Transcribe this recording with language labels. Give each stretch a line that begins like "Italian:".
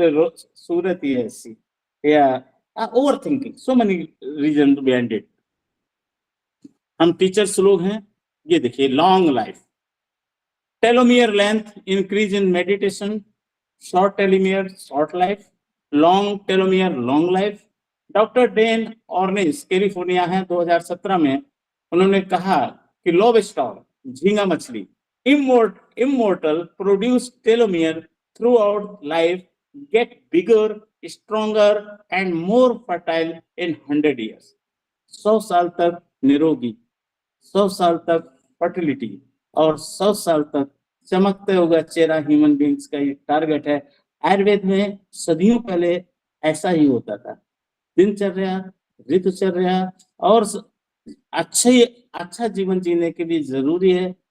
Hindi: बोले सूरत ही ऐसी, या
English: Over thinking, so many reason behind it.
Hindi: हम टीचर्स लोग हैं, ये देखिए
English: Long life, telomere length increase in meditation, short telomere short life, long telomere long life.
Hindi: Doctor Dane ऑर्निस California है, 2017 में उन्होंने कहा कि लोबस्टर झींगा मछली
English: immortal produce telomere throughout life, get bigger, stronger and more fertile in 100 years.
Hindi: 100 साल तक निरोगी, 100 साल तक फर्टिलिटी और 100 साल तक चमकते हुआ चेहरा ह्यूमन बींग्स का ये टारगेट है। आयुर्वेद में सदियों पहले ऐसा ही होता था। दिनचर्या, ऋतुचर्या और अच्छा जीवन जीने के लिए जरूरी है।